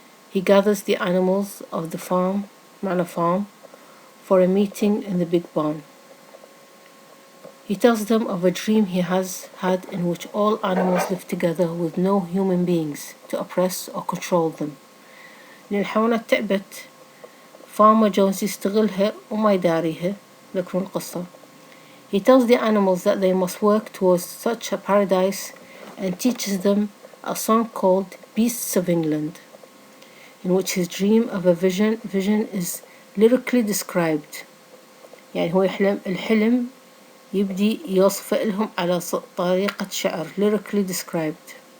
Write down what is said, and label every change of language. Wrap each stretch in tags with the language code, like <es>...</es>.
<en>He gathers the animals of the farm, Manor Farm, for a meeting in the big barn. He tells them of a dream he has had in which all animals live together with no human beings to oppress or control them.</en> <ar>لأن الحيوانات تعبت Farmer Jones يستغلها وما يداريها. ذكرون القصة.</ar> <en>He tells the animals that they must work towards such a paradise and teaches them a song called Beasts of England, in which his dream of a vision is lyrically described.</en> <ar>يعني هو الحلم يبدي يوصف لهم على طريقة شعر,</ar> <en>lyrically described.</en>